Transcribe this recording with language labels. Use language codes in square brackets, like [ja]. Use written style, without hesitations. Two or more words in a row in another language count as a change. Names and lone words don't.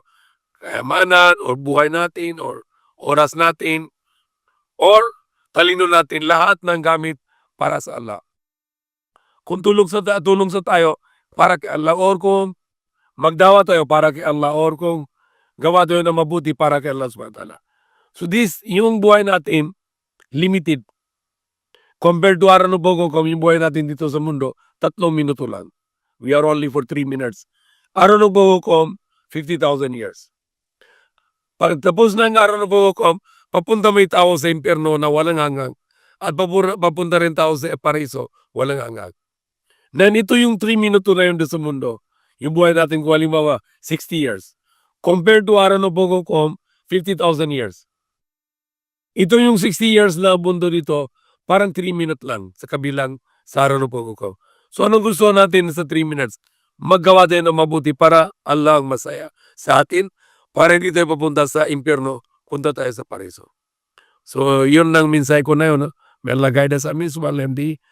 [tl] Kayamanan, or buhay natin, or oras natin, or talino natin, lahat ng gamit para sa Allah. Kung tulong sa tayo para kay Allah, or kung magdawa tayo para kay Allah, or kung gawa tayo ng mabuti para kay Allah [ar] سبحانه وتعالى. [tl] So yung buhay natin, limited. Compared to araw ng paghukom, yung buhay natin dito sa mundo, 3 minuto lang. [en] We are only for 3 minutes. [tl] Araw ng paghukom, 50,000 years. Pag tapos na ang araw ng paghukom, papunta may tao sa impyerno na walang hanggang. At papunta rin tao sa paraiso, walang hanggang. Na ito yung 3 minuto na yun sa mundo. Yung buhay natin kung halimbawa, 60 years. Compared to araw ng paghukom, 50,000 years. Ito yung 60 years na mundo dito, parang 3 minutes lang sa kabilang sa araw ng paghukom. So anong gusto natin sa 3 minutes? Maggawa tayo ng mabuti para Allah ang masaya sa atin, para hindi tayo papunta sa impyerno, punta tayo sa paraiso. So yun lang mensahe ko na yun. [en] May Allah guide us amin, subhanallah, MD.